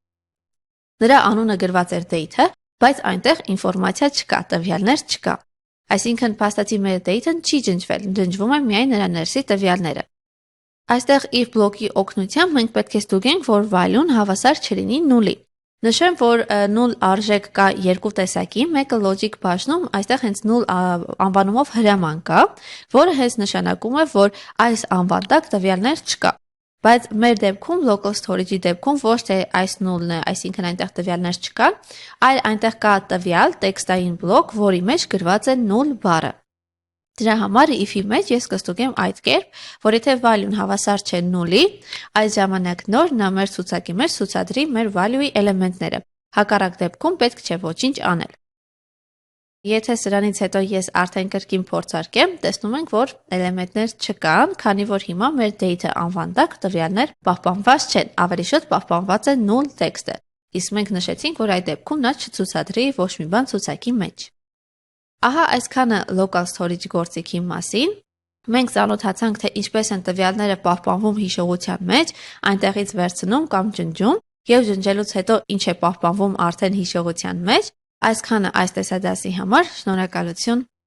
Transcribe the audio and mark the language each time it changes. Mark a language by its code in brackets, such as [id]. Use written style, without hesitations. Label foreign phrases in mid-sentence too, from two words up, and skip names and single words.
[hy] նրա անունը գրված էր data, բայց այնտեղ ինֆորմացիա չկա, տվյալներ չկա։ Այսինքն փաստացի մեր data-ն չի ջնջվել, ջնջվում է միայն նրա ներսի տվյալները։ Այստեղ if բլոկի օգնությամբ մենք պետք է ստուգենք, որ value-ն հավասար չլինի 0-ի։ Նշեմ, որ 0 արժեք կա երկու տեսակի, մեկը logic բաժնում, այստեղ հենց 0 անվանումով հրաման կա, որը հենց նշանակում է, որ այս անվան տակ տվյալներ չկա։ Բայց մեր դեպքում [en] local storage- [hy] ի դեպքում ոչ թե այս 0-ն է, այսինքն այնտեղ տվյալներ չկան, այլ այնտեղ կա տվյալ տեքստային բլոկ, որի մեջ գրված է 0 բառը։ Դրա համար if-ի մեջ ես կստուգեմ այդ կերպ, որ եթե value-ն հավասար չէ 0-ի, այդ ժամանակ նոր նա մեր ցուցակի մեջ ցուցադրի մեր value-ի էլեմենտները։ Հակառակ դեպքում պետք չէ ոչինչ անել։ Եթե սրանից հետո ես արդեն կրկին փորձարկեմ, տեսնում ենք, որ էլեմենտներ չկան, քանի որ հիմա մեր data անվան տակ տվյալներ պահպանված չեն, ավելի շուտ պահպանված է 0 տեքստը։ իսկ մենք նշեցինք, որ այդ դեպքում նա չցուցադրի ոչ մի բան ցուցակի մեջ։ Ահա այսքանը [en] local storage [hy] գործիքի մասին։ Մենք ծանոթացանք, թե ինչպես են տվյալները պահպանվում հիշողության մեջ, այնտեղից վերցնում կամ ջնջում, եւ ջնջելուց հետո ինչ է պահպանվում արդեն հիշողության մեջ։ Այսքանը այս տեսադասի համար, շնորհակալություն։